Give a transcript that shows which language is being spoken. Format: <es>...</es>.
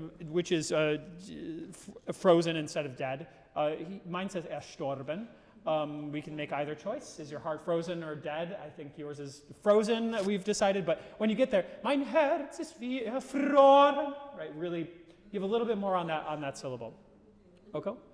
<en>Which is frozen instead of dead. Mine says erstorben. We can make either choice. Is your heart frozen or dead? I think yours is frozen, we've decided. But when you get there,</en> <de>mein Herz ist wie erfroren.</de> <en>Right, really give a little bit more on that syllable. Okay?</en>